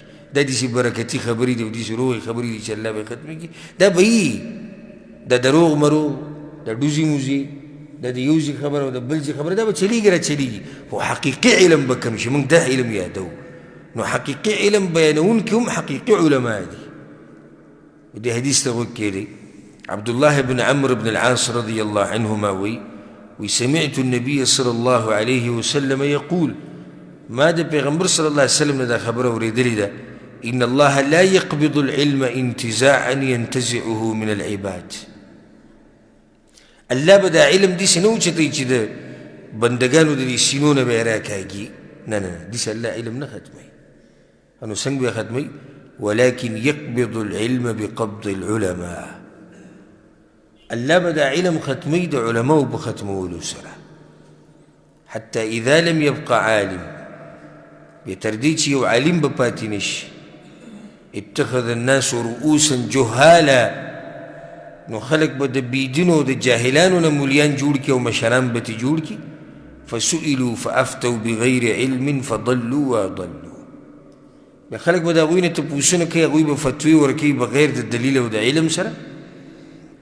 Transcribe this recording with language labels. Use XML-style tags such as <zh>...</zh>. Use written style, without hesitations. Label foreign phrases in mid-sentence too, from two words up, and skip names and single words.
<ps>دا داسې برکتي خبرې دي او داسې روغې خبرې دي چې الله به ختمي کړي دا به وي دا دروغ مروغ دا ډوزي موزي دا د یو ځای خبره او د بل ځای خبره دا به چلیږي را چلیږي خو حقیقي علم به کم شي موږ دا علم یادو نو حقیقي علم بیانونکي هم حقیقي علما دي دې حدیث ته غوږ کېږدئ عبد الله بن عمرو بن العاص</ps> <ar>رضي الله عنهما وسمعت النبي صلى الله عليه وسلم يقول</ar> <ps>ما د پیغمبر</ps> <ar>صلی الله علیه وسلم</ar> <ps>نه دا خبره اورېدلې ده</ps> <ar>ان الله لا يقبض العلم انتزاعا ينتزعه من العباد</ar> <ps>الله به دا علم داسې نه اوچتوي چې د بندګانو د دې سینو نه به یې راکاږي نه نه داسې الله علم نه ختموي نو څنګه به یې ختموي</ps> <ar>ولكن يقبض العلم بقبض العلماء</ar> <ps>الله به دا علم ختموي د علماو په ختمولو سره حتى</ps> <ar>اذا لم يبق عالم</ar> <ps>بیا تر دې چې یو عالم به پاتې نشي</ps> <ar>اتخذ الناس رؤوسا جهالا</ar> <ps>نو خلق به د بېدینو د جاهلانو نه مولیان جوړ کړي او مشران به ترې جوړ کړي</ps> <ar>فسئلوا فافتوا بغیر علم فضلوا واضلوا</ar> <ps>بیا خلق به د هغوی نه تپوسونه کوي هغوی به فتوې ورکوي بغیر د دلیل او د علم سره</ps>